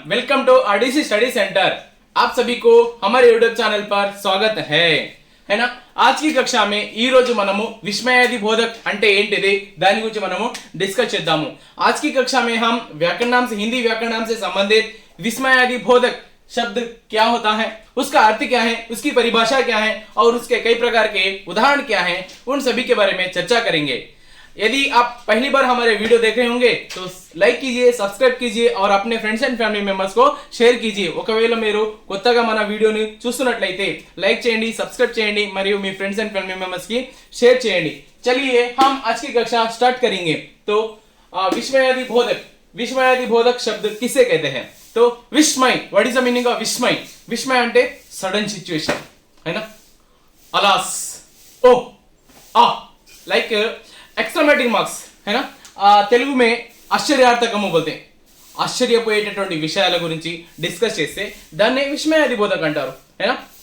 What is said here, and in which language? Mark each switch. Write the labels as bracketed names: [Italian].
[Hindi] Welcome to RDC study centre. आप सभी को हमारे यूट्यूब चैनल पर स्वागत है ना। आज की कक्षा में [Telugu] ఈ రోజు మనము విస్మయాది బోధక్ అంటే ఏంటిది దాని గురించి మనము डिस्कस చేద్దాము। [Hindi] आज की कक्षा में हम व्याकरण से हिंदी व्याकरण से संबंधित विस्मयादि बोधक शब्द क्या होता है, उसका अर्थ क्या है, उसकी परिभाषा क्या है और उसके कई प्रकार के उदाहरण क्या हैं, उन सभी के बारे में चर्चा करेंगे। यदि आप पहली बार हमारे वीडियो देख रहे होंगे तो लाइक कीजिए, सब्सक्राइब कीजिए और अपने फ्रेंड्स एंड फ्यामिली మెంబర్స్ को షేర్ कीजिए। [Telugu] ఒకవేళ మీరు కొత్తగా మన వీడియోని చూస్తున్నట్లయితే లైక్ చేయండి, సబ్స్క్రైబ్ చేయండి మరియు మీ ఫ్రెండ్స్ एंड फ्यामिली మెంబర్స్ की शेयर చేయండి। [Hindi] चलिए हम आज की कक्षा स्टार्ट करेंगे। तो विस्मयादि बोधक शब्द किसे कहते हैं? तो विस्मय, what is the meaning of विस्मय? विस्मय అంటే सडन सिचुएशन है ना। अलास, ओ आ लाइक एक्सक्लेमेटिंग मार्क्स है ना। తెలుగు में ఆశ్చర్యార్థకము बोलते हैं। [Telugu] ఆశ్చర్యపోయేటటువంటి విషయాల గురించి డిస్కస్ చేస్తే దాన్ని విస్మయాది బోధక అంటారు [Hindi] है ना।